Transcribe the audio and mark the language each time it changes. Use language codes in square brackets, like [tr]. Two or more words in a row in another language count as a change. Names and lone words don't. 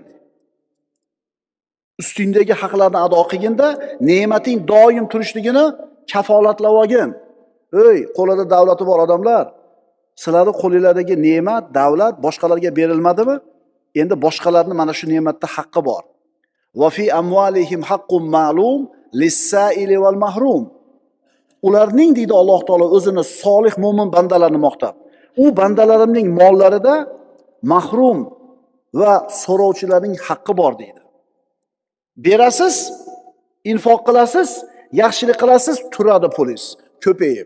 [uz] Ustingdagi haqlarni ado qilginda ne'mating doim turishligini kafolatlab olgin. Ey, qo'lida davlati bor odamlar, sizlarning qo'linglardagi ne'mat, davlat boshqalarga berilmadimi? Endi boshqalarning mana shu ne'matda haqqi bor. [ar] وفي أموالهم حق معلوم للسائل والمحروم. [uz] Ularning deydi Alloh taolo o'zini solih mo'min bandalarini maqtab. U bandalarimning mollarida mahrum va so'rovchilarning haqqi bor deydi. Berasiz, infoq qilasiz, yaxshilik qilasiz, turadi pulingiz ko'payib.